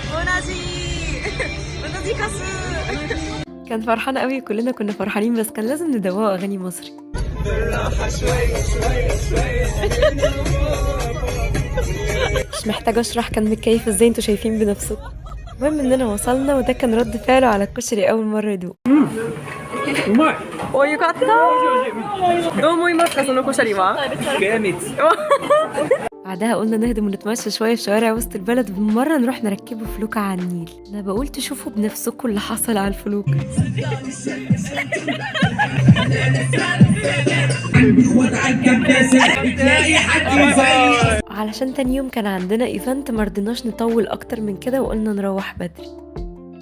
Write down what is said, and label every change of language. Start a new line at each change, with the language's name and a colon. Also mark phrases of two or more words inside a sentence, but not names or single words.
Arabic: كان فرحان قوي، كلنا كنا فرحانين، بس كان لازم ندوقه اغاني مصري. مش محتاجه اشرح كان متكيف ازاي، انتوا شايفين بنفسكم. المهم اننا وصلنا، وده كان رد فعله على الكشري اول مره يدوق.
Japanese: うまい。およかった。どう思いますかそのコシャリは？
Arabic: جامد. بعدها قلنا نهدم ونتمشى شويه في شوارع وسط البلد، وبالمره نروح نركبه فلوكة على النيل. انا بقول تشوفوا بنفسكم اللي حصل على الفلوكة. علشان تاني يوم كان عندنا ايفنت، مرضناش نطول اكتر من كده وقلنا نروح بدري.